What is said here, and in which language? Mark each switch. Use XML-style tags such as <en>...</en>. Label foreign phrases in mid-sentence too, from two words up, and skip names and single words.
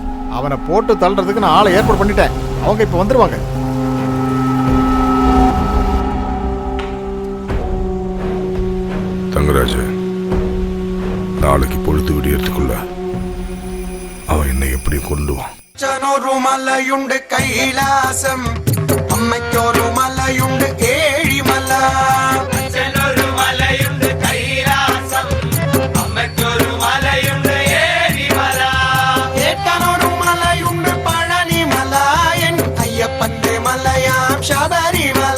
<ta>அவனை போட்டு தள்ளுறதுக்கு நான் ஆளை ஏற்பாடு பண்ணிட்டேன். அவங்க இப்ப வந்துருவாங்க. தங்கராஜ், நாளைக்கு பொழுது விடியறதுக்குள்ள அவன் என்னை எப்படி கொண்டுவான்?</ta> <ml>അച്ഛനൊരു മലയുണ്ട് കൈലാസം, അമ്മയ്ക്കൊരു മലയുണ്ട് ഏഴിമല. അച്ഛനൊരു മലയുണ്ട് കൈലാസം, അമ്മയ്ക്കൊരു മലയുണ്ട് ഏഴിമല. ഏട്ടനൊരു മലയുണ്ട് പഴനിമല, എൻ അയ്യപ്പന്റെ മലയാം ശബരിമല.</ml>